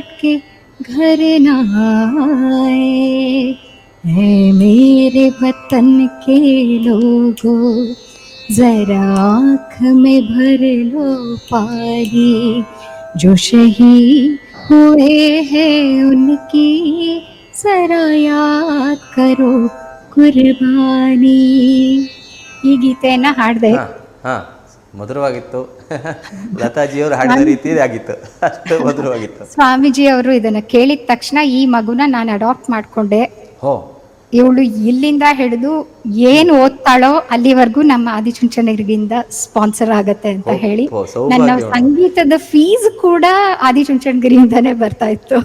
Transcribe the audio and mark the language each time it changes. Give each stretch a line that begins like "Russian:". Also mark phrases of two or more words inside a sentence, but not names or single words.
Hindi: के घर न आए, है मेरे वतन के लोगों जरा आँख में भर लो पानी, जो शहीद हुए हैं उनकी जरा याद करो ಕುರ್ಬಾನಿ.
Kannada: ಈ ಗೀತೆಯನ್ನ ಹಾಡಿದೆ. ಹಾ ಮಧುರವಾಗಿತ್ತು. ಲತಾಜಿಯವರು ಹಾಡಿದ ರೀತಿ ಆಗಿತ್ತು, ಅಷ್ಟು ಮಧುರವಾಗಿತ್ತು. ಸ್ವಾಮೀಜಿ ಅವರು ಇದನ್ನ ಕೇಳಿದ ತಕ್ಷಣ ಈ ಮಗುನ ನಾನು ಅಡಾಪ್ಟ್ ಮಾಡ್ಕೊಂಡೆ. ಹೋ ಇವಳು ಇಲ್ಲಿಂದ ಹಿಡಿದು ಏನು ಓದ್ತಾಳೋ ಅಲ್ಲಿವರೆಗೂ ನಮ್ಮ ಆದಿಚುಂಚನಗಿರಿಯಿಂದ ಸ್ಪಾನ್ಸರ್ ಆಗತ್ತೆ ಅಂತ ಹೇಳಿ ನನ್ನ ಸಂಗೀತದ ಫೀಸ್ ಕೂಡ ಆದಿಚುಂಚನಗಿರಿಯಿಂದಾನೇ ಬರ್ತಾ ಇತ್ತು.